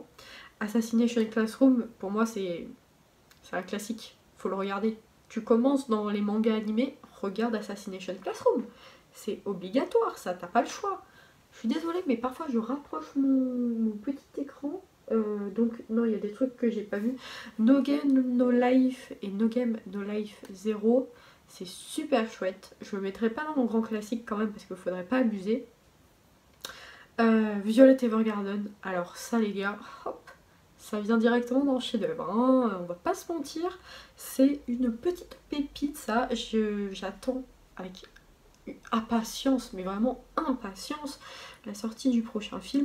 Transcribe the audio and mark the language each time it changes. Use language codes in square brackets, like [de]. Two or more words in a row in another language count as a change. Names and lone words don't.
[fr] Assassination Classroom, pour moi, c'est un classique, faut le regarder. Tu commences dans les mangas animés, regarde Assassination Classroom. C'est obligatoire, ça, t'as pas le choix. Je suis désolée, mais parfois je rapproche mon petit écran Donc non, il y a des trucs que j'ai pas vu. No Game No Life et No Game No Life 0, c'est super chouette. Je le mettrai pas dans mon grand classique quand même parce qu'il faudrait pas abuser. Violet Evergarden, alors ça les gars, hop, ça vient directement dans le chef-d'œuvre, hein, on va pas se mentir, c'est une petite pépite ça, j'attends avec impatience, mais vraiment impatience, la sortie du prochain film.